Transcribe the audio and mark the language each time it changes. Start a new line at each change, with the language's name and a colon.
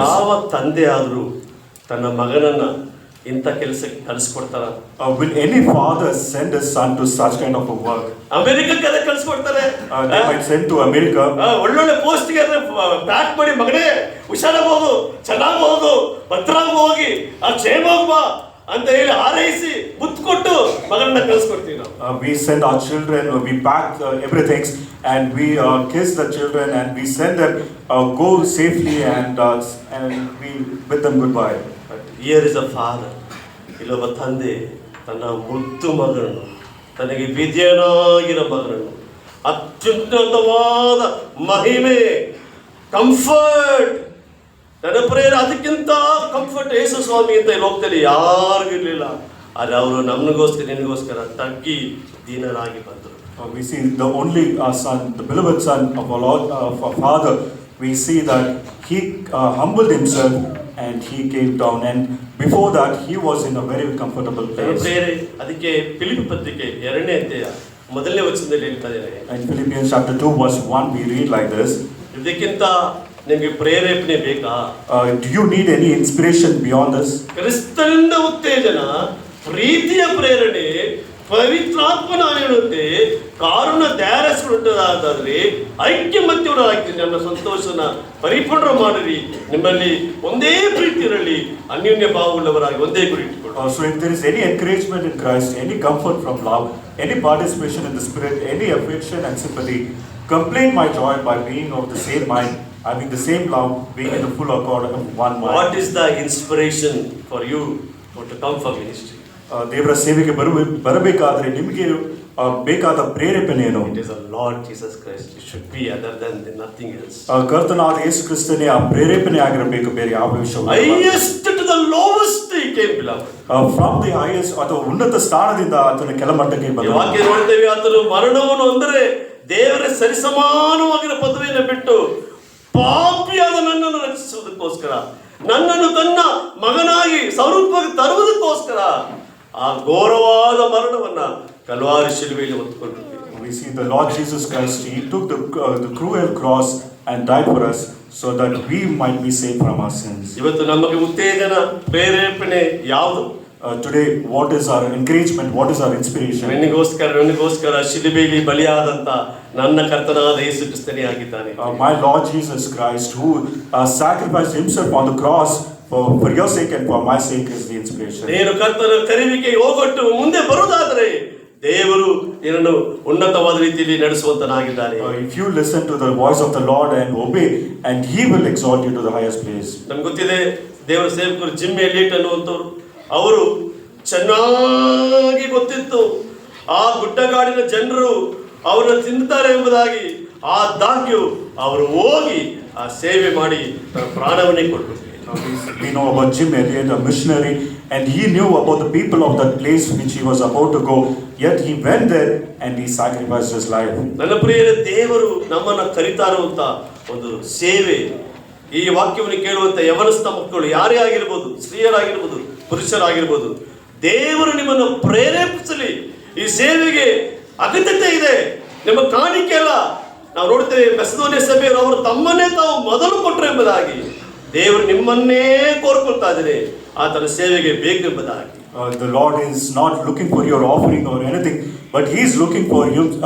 Kannada: ಯಾವ ತಂದೆ ಆದ್ರೂ ತನ್ನ ಮಗನನ್ನ ಇಂಥ ಕೆಲಸಕ್ಕೆ ಕಳಿಸ್ಕೊಡ್ತಾರ?
English: Will any father send his son to such kind of a work?
Kannada: ಅಮೆರಿಕಕ್ಕೆ ಅದೇ ಕಳಿಸ್ಕೊಡ್ತಾರೆ.
English: They might send to America.
Kannada: ಒಳ್ಳೊಳ್ಳೆ ಪೋಸ್ಟ್ಗೆ ಪ್ಯಾಕ್ ಮಾಡಿ, ಮಗನೇ ಹುಷಾರಾಗಿ ಹೋಗು, ಚೆನ್ನಾಗಿ ಹೋಗು, ಭದ್ರಾಗಿ ಹೋಗಿ ಆ ಕ್ಷೇಮ ಹೋಗ್ಬಾ ಅಂತ ಹೇಳಿ ಹಾರೈಸಿ ಮುತ್ತು ಕೊಟ್ಟು ಮಗನನ್ನ ಕಳಿಸ್ಕೊಡ್ತೀವಿ ನಾವು.
English: We send our children, we pack everything, and we kiss the children, and we send them go safely, and we bid them goodbye. Here is a father.
Kannada: ಇಲ್ಲೊಬ್ಬ ತಂದೆ ತನ್ನ ಮುದ್ದು ಮಗನನ್ನು, ತನಗೆ ವಿದ್ಯನಾಗಿರೋ ಮಗನನ್ನು ಅತ್ಯುನ್ನತವಾದ ಮಹಿಮೆ, ಕಂಫರ್ಟ್, ನನ್ನ ಪ್ರೇರ ಅದಕ್ಕಿಂತ ಕಂಫರ್ಟ್ ಯೇಸು ಸ್ವಾಮಿ ಅಂತ ಈ ಲೋಕದಲ್ಲಿ ಯಾರಿಗೂ ಇರಲಿಲ್ಲ. ಆದರೆ ಅವರು ನಮಗೋಸ್ಕರ ನಿನಗೋಸ್ಕರ ತಗ್ಗಿ ದೀನರಾಗಿ ಬಂದರು.
English: We see the only son, the beloved son of our Lord, of our Father. We see that he humbled himself and he came down, and before that he was in a very comfortable place.
Kannada: ಅದಕ್ಕೆ ಫಿಲಿಪ್ಪಿ ಪತ್ರಿಕೆ 2ನೇ ಅಧ್ಯಾಯ 1ನೇ ವಚನದಲ್ಲಿ ಹೇಳ್ತಾ ಇದ್ದಾರೆ.
English: In Philippians chapter 2 verse 1 we read like this.
Kannada: ಇದಕ್ಕಿಂತ ನಿಮಗೆ ಪ್ರೇರೇಪಣೆ ಬೇಕಾ?
English: Do you need any inspiration beyond this?
Kannada: ಕ್ರಿಸ್ತನಿಂದ ಉತ್ತೇಜನ, ಪ್ರೀತಿಯ ಪ್ರೇರಣೆ, ಪವಿತ್ರಾತ್ಮ ನಾನು ಹೇಳುತ್ತೆ ಕಾರಣ ಧ್ಯಾನಸ್ಕೊಂಡಾದ್ರೆ ಐಕ್ಯಮತ್ಯರಾಗಿ ನನ್ನ ಸಂತೋಷನ ಪರಿಪೂರ್ಣ ಮಾಡಿರಿ, ನಿಮ್ಮಲ್ಲಿ ಒಂದೇ ಪ್ರೀತಿ ಇರಲಿ, ಅನ್ಯೋನ್ಯ ಭಾವವುಳ್ಳವರಾಗಿ ಒಂದೇ ಗುರಿ ಇಟ್ಟುಕೊಳ್ಳಿ.
English: So if there is any encouragement in Christ, any comfort from love, any participation in the Spirit, any affection and sympathy, complete my joy by being of the same mind, having the same love, being in the full accord of one mind. What is the inspiration for you to come for ministry?
Kannada: ದೇವರ ಸೇವೆಗೆ ಬರಬೇಕಾದ್ರೆ ನಿಮಗೆ ಬೇಕಾದ ಪ್ರೇರೇಪಣೆ ಏನು?
English: It is a Lord Jesus Christ. It should be other than nothing else.
Kannada: ಕರ್ತನಾದ ಯೇಸು ಕ್ರಿಸ್ತನೇ ಆ ಪ್ರೇರೇಪಣೆ ಆಗಿರಬೇಕು, ಬೇರೆ ಯಾವ ವಿಷಯ.
English: Highest to the lowest he came, beloved. From the highest
Kannada: ಅಥವಾ ಉನ್ನತ ಸ್ಥಾನದಿಂದ ಆತನ ಕೆಳಮಟ್ಟಕ್ಕೆ ಬಂದ. ವಾಕ್ಯ ನೋಡ್ತೇವೆ, ಆತನು ಮರಣವನ್ನು ಅಂದರೆ ದೇವರ ಸರಿಸಮಾನವಾಗಿರೋ ಪದವಿಯನ್ನು ಬಿಟ್ಟು ಪಾಪಿಯಾದ ನನ್ನನ್ನು ರಕ್ಷಿಸುವುದಕ್ಕೋಸ್ಕರ, ನನ್ನನ್ನು ತನ್ನ ಮಗನಾಗಿ ಸ್ವರೂಪವಾಗಿ ತರುವುದಕ್ಕೋಸ್ಕರ ಆ ಘೋರವಾದ ಮರಣವನ್ನ Calvary ಶಿಲುಬೆಯಲ್ಲಿ ಹೊತ್ತುಕೊಂಡಿದ್ದೇವೆ.
English: We see the Lord Jesus Christ, he took the cruel cross and died for us so that we might be saved from our sins.
Kannada: ಇವತ್ತು ನಮಗೆ ಉತ್ತೇಜನ ಪ್ರೇರೇಪಣೆ ಯಾವುದು?
English: Today what is our encouragement, what is our inspiration?
Kannada: ನನಗೋಸ್ಕರ ಶಿಲುಬೆಯಲ್ಲಿ ಬಲಿಯಾದಂತ ನನ್ನ ಕರ್ತನಾದ ಯೇಸು ಕ್ರಿಸ್ತನೇ ಆಗಿದ್ದಾನೆ.
English: My Lord Jesus Christ who sacrificed himself on the cross for your sake and for my sake is the inspiration.
Kannada: ನೀನು ಕರ್ತನ ಕರೆಯುವಿಕೆಗೆ ಹೋಗೊಟ್ಟು ಮುಂದೆ ಬರುವುದಾದರೆ ದೇವರು ನಿನ್ನನ್ನು ಉನ್ನತವಾದ ರೀತಿಯಲ್ಲಿ ನಡೆಸುವಂತನಾಗಿದ್ದಾನೆ.
English: If you listen to the voice of the Lord and obey, and he will exalt you to the highest place.
Kannada: ನಮ್ಗೆ ಗೊತ್ತಿದೆ, ದೇವರ ಸೇವಕರು ಜಿಮ್ ಎಲಿಯಟ್ ಅನ್ನುವಂಥವ್ರು, ಅವರು ಚೆನ್ನಾಗಿ ಗೊತ್ತಿತ್ತು ಆ ಗುಡ್ಡಗಾಡಿನ ಜನರು ಅವರನ್ನು ತಿಂತಾರೆ ಎಂಬುದಾಗಿ. ಆದಾಗ್ಯೂ ಅವರು ಹೋಗಿ ಆ ಸೇವೆ ಮಾಡಿ ತನ್ನ ಪ್ರಾಣವನ್ನೇ ಕೊಟ್ಟರು.
English: We know about Jim Elliot, a missionary, and he knew about the people of that place which he was about to go, yet he went there and he sacrificed his life.
Kannada: ನನ್ನ ಪ್ರಿಯರೇ, ದೇವರು ನಮ್ಮನ್ನು ಕರೀತಾ ಇರುವಂತ ಒಂದು ಸೇವೆ, ಈ ವಾಕ್ಯವನ್ನು ಕೇಳುವಂತ ಯವನಸ್ಥ ಮಕ್ಕಳು ಯಾರೇ ಆಗಿರ್ಬೋದು, ಸ್ತ್ರೀಯರಾಗಿರ್ಬೋದು, ಪುರುಷರಾಗಿರ್ಬೋದು, ದೇವರು ನಿಮ್ಮನ್ನು ಪ್ರೇರೇಪಿಸಲಿ. ಈ ಸೇವೆಗೆ ಅಗತ್ಯತೆ ಇದೆ, ನಿಮ್ಮ ಕಾಣಿಕೆ ಅಲ್ಲ. ನಾವು ನೋಡ್ತೇವೆ, ಮೆಸದೋನಿಯ ಸಭೆಯವರು ಅವರು ತಮ್ಮನ್ನೇ ತಾವು ಮೊದಲು ಕೊಟ್ಟರು ಎಂಬುದಾಗಿ. ದೇವರು ನಿಮ್ಮನ್ನೇ ಕೋರ್ಕೊಳ್ತಾ ಇದ್ದಾರೆ ಆತನ ಸೇವೆಗೆ ಬೇಕೆಂಬುದಾಗಿ.
English: The Lord is not looking for your offering or anything, but he is looking for you.